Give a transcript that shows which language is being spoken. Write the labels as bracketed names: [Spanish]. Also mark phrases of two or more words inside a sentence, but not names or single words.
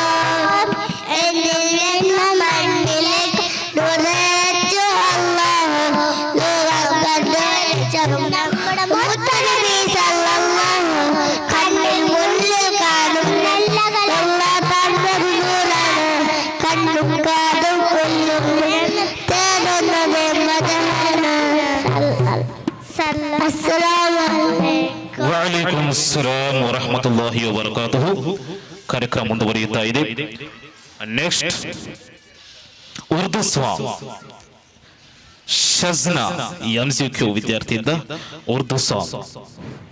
[Malayalam] എന്നിൽ മണ്ണിലേക്ക് നൂറേറ്റു അല്ലാഹു ലോകം കണ്ടുവച്ചു നമ്മുടെ മുത്തനബി സല്ലല്ലാഹു കണ്ണിൽ മുന്നിൽ കാണുന്നതെല്ലാം തന്നത് നൂറാണ് കണ്ണും കാതും ഉള്ളും തേടുന്നത് മദഹാണ് [Arabic] السلام عليكم وعليكم السلام ورحمة الله وبركاته. [Kannada] ಕಾರ್ಯಕ್ರಮ ಮುಂದುವರಿಯುತ್ತಾ ಇದೆ. ನೆಕ್ಸ್ಟ್ ಉರ್ದು ಸಾಂಗ್ ಶಜ್ನಾ MCQ ವಿದ್ಯಾರ್ಥಿಯಿಂದ ಉರ್ದು ಸಾಂಗ್.